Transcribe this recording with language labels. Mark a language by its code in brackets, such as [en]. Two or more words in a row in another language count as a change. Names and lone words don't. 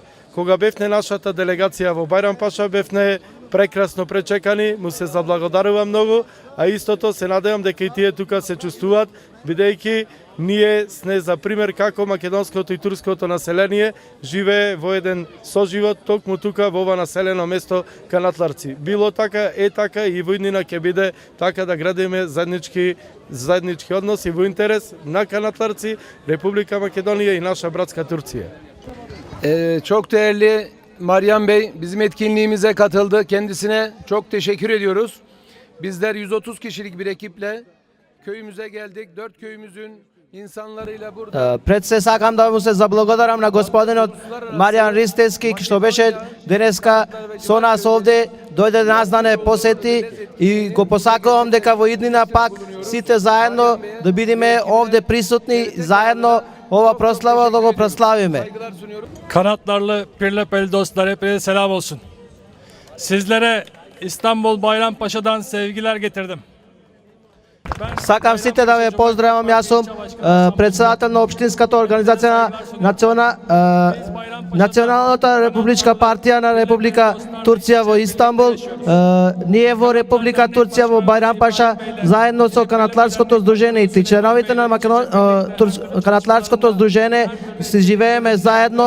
[mk] Кога бевне нашата делегација во Бајрампаша, бевне прекрасно пречекани, му се заблагодарува многу, а истото се надевам дека и тие тука се чувствуваат, бидејќи ние сме за пример како македонското и турското население живее во еден соживот токму тука во ова населено место Канатларци. Било така, е така и во иднина ќе биде така да градиме заеднички односи во интерес на Канатларци, Република Македонија и наша братска Турција. [tr] Çok değerli Meryem Bey bizim etkinliğimize katıldı. Kendisine çok teşekkür ediyoruz. Bizler 130 kişilik bir ekiple köyümüze geldik. 4 köyümüzün insanlarıyla burada. [mk] Пред се сакам да му се заблагодарам на господинот Маријан Ристевски што беше денеска со нас овде, дојде да нас да не посети и го посакувам дека во иднина пак сите заедно да бидеме овде присутни, заедно ова прослава да го прославиме. [tr] Kanatlarlı Pirlepeli dostlar hepinize selam olsun. Sizlere İstanbul Bayrampaşa'dan sevgiler getirdim. [mk] Сакам сите да ве поздравам, јас сум председател на општинската организација на Националната републичка партија на Република Турција во Истанбул. Ние во Република Турција во Бајрампаша заедно со Канатларското здружение и членовите на Канатларското здружение се живееме заедно.